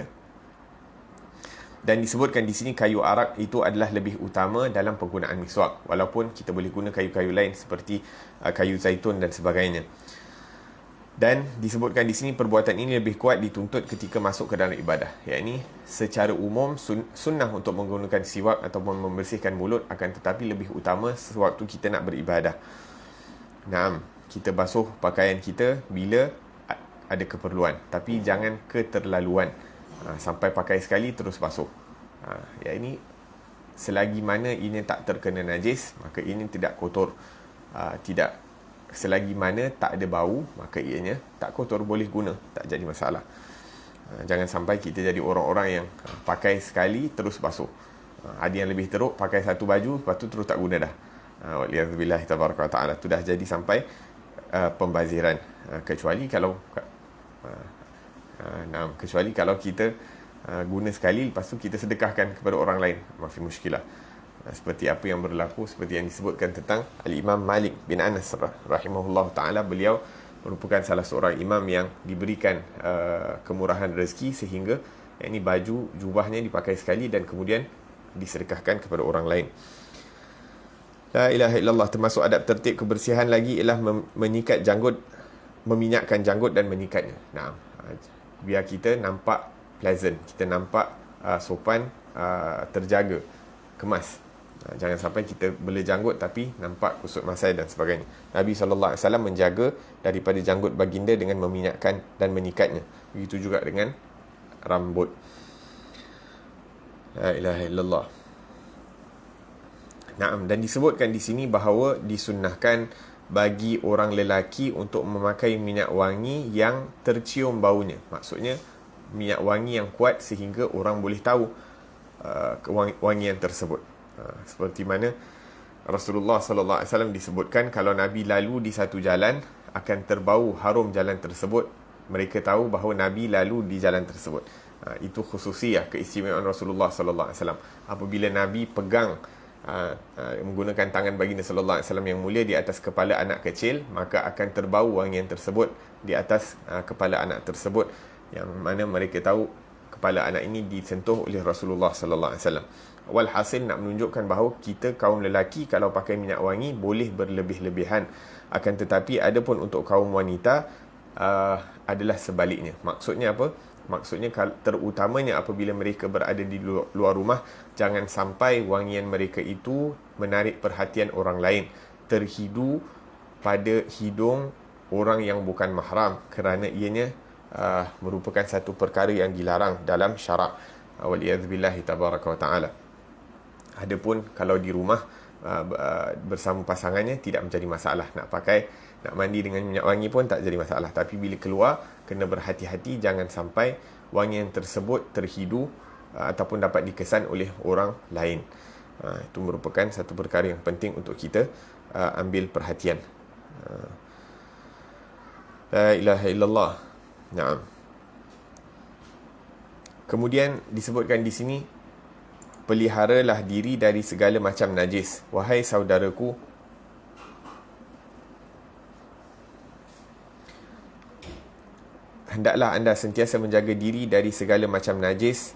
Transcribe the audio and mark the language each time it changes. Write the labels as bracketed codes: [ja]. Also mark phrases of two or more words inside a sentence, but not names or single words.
[ms] Dan disebutkan di sini kayu arak itu adalah lebih utama dalam penggunaan miswak, walaupun kita boleh guna kayu-kayu lain seperti kayu zaitun dan sebagainya. Dan disebutkan di sini perbuatan ini lebih kuat dituntut ketika masuk ke dalam ibadah. Yakni secara umum sunnah untuk menggunakan siwak ataupun membersihkan mulut, akan tetapi lebih utama sewaktu kita nak beribadah. Kita basuh pakaian kita bila ada keperluan, tapi jangan keterlaluan sampai pakai sekali terus basuh. Ini selagi mana ini tak terkena najis, maka ini tidak kotor. Selagi mana tak ada bau, maka ianya tak kotor, boleh guna, tak jadi masalah. Jangan sampai kita jadi orang-orang yang pakai sekali terus basuh. Ada yang lebih teruk, pakai satu baju, lepas tu terus tak guna dah. [ar] والعياذ بالله تبارك وتعالى. [ms] Itu dah jadi sampai pembaziran. Kecuali kalau kita guna sekali, lepas tu kita sedekahkan kepada orang lain, [ar] ما في مشكلة. [ms] Seperti apa yang berlaku, seperti yang disebutkan tentang Al-Imam Malik bin Anas [ar] رحمه الله تعالى. [ms] Beliau merupakan salah seorang imam yang diberikan kemurahan rezeki, sehingga ini baju jubahnya dipakai sekali dan kemudian disedekahkan kepada orang lain. [ar] لا إله إلا الله. [ms] Termasuk adab tertib kebersihan lagi ialah menyikat janggut, meminyakkan janggut dan menyikatnya. Biar kita nampak pleasant, kita nampak sopan, terjaga, kemas. Jangan sampai kita bela janggut tapi nampak kusut masai dan sebagainya. Nabi SAW menjaga daripada janggut baginda dengan meminyakkan dan menyikatnya. Begitu juga dengan rambut. [ar] لا إله إلا الله. [ms] Dan disebutkan di sini bahawa disunnahkan bagi orang lelaki untuk memakai minyak wangi yang tercium baunya. Maksudnya minyak wangi yang kuat sehingga orang boleh tahu wangian tersebut. Seperti mana Rasulullah [ar] صلى الله عليه وسلم [ms] disebutkan, kalau Nabi lalu di satu jalan akan terbau harum jalan tersebut. Mereka tahu bahawa Nabi lalu di jalan tersebut. Itu khususiah, keistimewaan Rasulullah [ar] صلى الله عليه وسلم. [ms] Apabila Nabi pegang menggunakan tangan baginda [ar] صلى الله عليه وسلم [ms] yang mulia di atas kepala anak kecil, maka akan terbau wangian tersebut di atas kepala anak tersebut, yang mana mereka tahu kepala anak ini disentuh oleh Rasulullah [ar] صلى الله عليه وسلم. [ms] Walhasil nak menunjukkan bahawa kita kaum lelaki kalau pakai minyak wangi boleh berlebih-lebihan, akan tetapi adapun untuk kaum wanita adalah sebaliknya. Maksudnya apa? Maksudnya terutamanya apabila mereka berada di luar rumah, jangan sampai wangian mereka itu menarik perhatian orang lain, terhidu pada hidung orang yang bukan mahram, kerana ianya merupakan satu perkara yang dilarang dalam syarak. [ar] والعياذ بالله تبارك وتعالى. [ms] Adapun kalau di rumah bersama pasangannya tidak menjadi masalah. Nak mandi dengan minyak wangi pun tak jadi masalah. Tapi bila keluar, kena berhati-hati, jangan sampai wangian tersebut terhidu ataupun dapat dikesan oleh orang lain. Itu merupakan satu perkara yang penting untuk kita ambil perhatian. [ar] لا إله إلا الله. نعم. [ms] Kemudian disebutkan di sini, peliharalah diri dari segala macam najis. Wahai saudaraku, hendaklah anda sentiasa menjaga diri dari segala macam najis.